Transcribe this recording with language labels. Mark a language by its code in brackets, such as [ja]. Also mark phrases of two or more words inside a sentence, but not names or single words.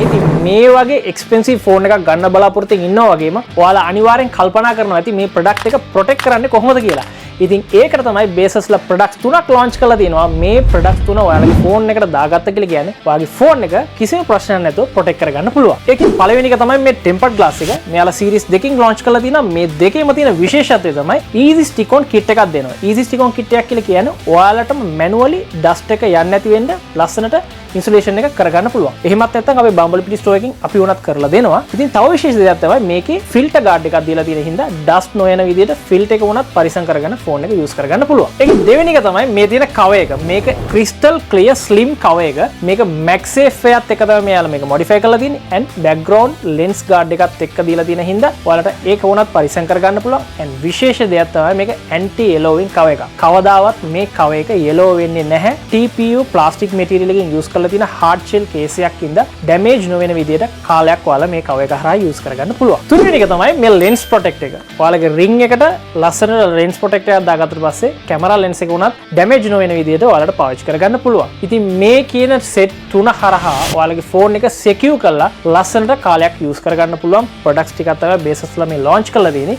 [si] ඉතින් මේ වගේ [en] expensive phone [si] එකක් ගන්න බලාපොරොත්තුෙන් ඉන්නවා වගේම ඔයාලා අනිවාර්යෙන් කල්පනා කරනවා ඇති මේ product එක protect කරන්නේ කොහොමද කියලා. ඉතින් ඒකට තමයි Basosලා products තුනක් launch කරලා තියෙනවා. මේ products තුන ඔයාලගේ phone එකට දාගත්ත කියලා කියන්නේ ඔයාගේ phone එක කිසිම ප්‍රශ්නයක් නැතුව protect කරගන්න පුළුවන්. ඒකෙන් පළවෙනි එක තමයි මේ tempered glass එක. මෙයාලා series දෙකකින් launch කරලා තියෙනවා. මේ දෙකේම තියෙන විශේෂත්වය තමයි [en] easy stick on kit [si] එකක් දෙනවා. [en] easy stick on kit [si] එකක් කියලා කියන්නේ ඔයාලටම manually dust එක යන්නේ නැති වෙන්න ලස්සනට ඉන්සුලේෂන් එක කරගන්න පුළුවන්. එහෙමත් නැත්නම් අපේ බම්බල්පිටි ස්ටෝර් එකකින් අපි උනත් කරලා දෙනවා. ඉතින් තව විශේෂ දෙයක් තමයි මේකේ [en] filter guard [si] එකක් දීලා තියෙන හින්දා ඩස්ට් නොයන විදිහට ෆිල්ටර් එක උනත් පරිසම් කරගන්න ෆෝන් එක යූස් කරගන්න පුළුවන්. ඒක දෙවෙනි එක තමයි මේ තියෙන කවර් එක. මේක [en] crystal clear slim cover [si] එක. මේක MagSafe එකත් එක්ක තමයි මෙයාලා මේක මොඩිෆයි කරලා තියෙන්නේ. and [en] background lens guard [si] එකත් එක්ක දීලා තියෙන හින්දා ඔයාලට ඒක උනත් පරිසම් කරගන්න පුළුවන්. and විශේෂ දෙයක් තමයි මේක [en] anti yellowing [si] කවර් එක. කවදාවත් මේ කවර් එක yellow වෙන්නේ නැහැ. [en] TPU plastic material [si] එකකින් යූස් කරලා තියෙන [en] hard shell case [si] එකක් ඉඳ damage නොවන විදිහට කාලයක් ඔයාලා මේ කවර් එක හරහා යූස් කරගන්න පුළුවන්. තුන්වෙනි එක තමයි මේ [en] lens protect [si] එක. ඔයාලගේ ring එකට ලස්සන [en] lens protect [si] එකක් දාගත්තට පස්සේ [en] camera lens [si] එක උනත් damage නොවන විදිහට ඔයාලට පාවිච්චි කරගන්න පුළුවන්. ඉතින් මේ කියන set තුන හරහා ඔයාලගේ phone එක secure කරලා ලස්සනට කාලයක් යූස් කරගන්න පුළුවන් products ටිකක් තමයි Basosලා මේ launch කරලා තියෙන්නේ.